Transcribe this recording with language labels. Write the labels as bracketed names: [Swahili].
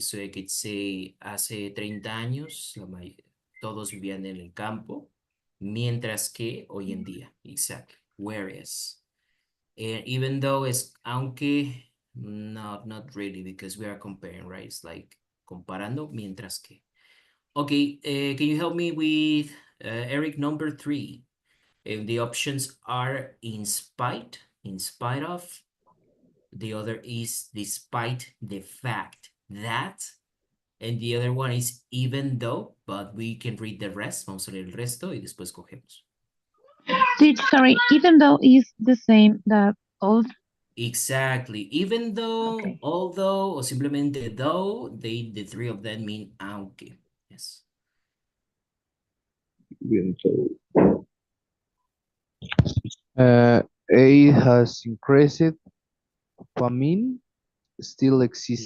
[English] So I could say [Spanish] hace 30 años todos vivían en el campo, mientras que hoy en día, exactly. [English] Whereas. And even though it's aunque, no, not really, because we are comparing, right? It's like [Spanish] comparando mientras que. [English] Okay, can you help me with Eric number 3? The options are in spite of. The other is despite the fact that. And the other one is even though, but we can read the rest. [Spanish] Vamos a leer el resto y después cogemos. [English] Sorry, even though is the same that all. Exactly. Even though, Okay. although, or simplemente though, the three of them mean aunque. Yes. Even though aid has increased, famine still exists.